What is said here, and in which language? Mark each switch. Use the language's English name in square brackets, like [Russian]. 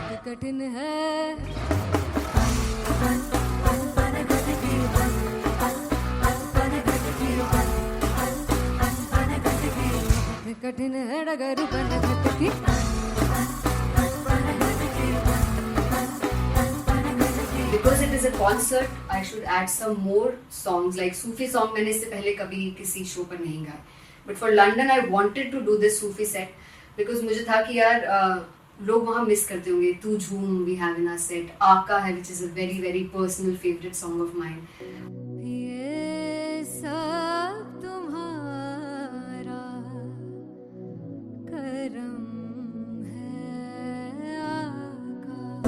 [Hindi] कठिन है कठिन है डगर बन घटकी [English] Because it is a concert, I should add some more songs like Sufi song. [Hindi] मैंने इससे पहले कभी किसी शो पर नहीं गाया. [English] But for London, I wanted to do this Sufi set because [Hindi] मुझे था कि यार लोग वहाँ मिस करते होंगे. [English] Tu Jhoom we have in our set. Aaqa है which is a very very personal favorite song of mine. [Hindi] ये सब तुम्हारा करम है आका।